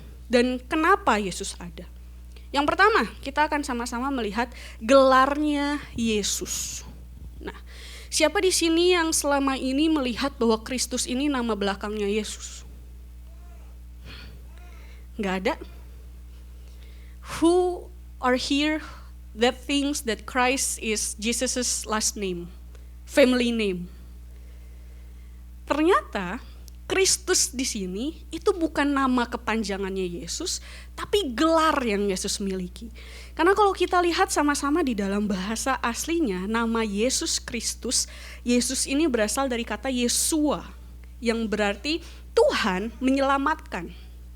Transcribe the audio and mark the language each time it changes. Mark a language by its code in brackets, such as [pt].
[id] Dan kenapa Yesus ada? Yang pertama, kita akan sama-sama melihat gelarnya Yesus. Nah, siapa di sini yang selama ini melihat bahwa Kristus ini nama belakangnya Yesus? Nggak ada? [en] Who are here that thinks that Christ is Jesus' last name, family name? [id] Ternyata Kristus di sini itu bukan nama kepanjangannya Yesus, tapi gelar yang Yesus miliki. Karena kalau kita lihat sama-sama di dalam bahasa aslinya, nama Yesus Kristus, Yesus ini berasal dari kata Yesua, yang berarti Tuhan menyelamatkan.